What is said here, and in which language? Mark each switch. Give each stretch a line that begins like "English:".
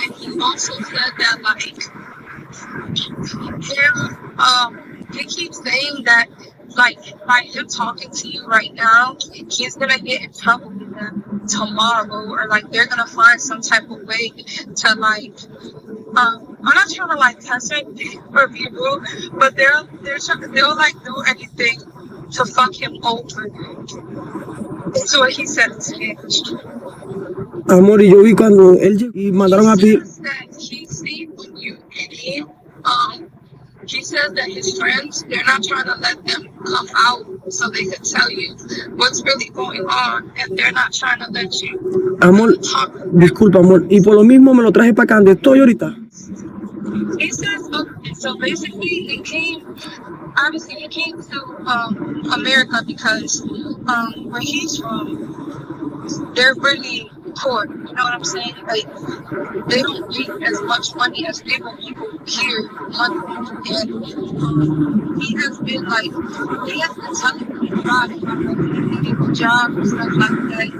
English: And he also said that like him, they keep saying that like by him talking to you right now, he's gonna get in trouble with them tomorrow, or like they're gonna find some type of way to like I'm not trying to like test it or be rude, but they'll like do anything to fuck him over. That's what he said in Spanish.
Spanish: Amor, y yo vi cuando él llegó y mandaron a pedir.
English: He says that he see when you came, he says that his friends, they're not trying to let them come out so they can tell you what's really going on, and they're not trying to let you
Spanish: Amor,
English: talk.
Spanish: disculpa, amor. Y por lo mismo me lo traje para acá donde estoy ahorita.
English: He says, okay, so basically he came, obviously he came to America because where he's from, they're really poor, you know what I'm saying? Like, they don't make as much money as able people here monthly, and he has been like, he has been telling me a lot about getting a job and stuff like that.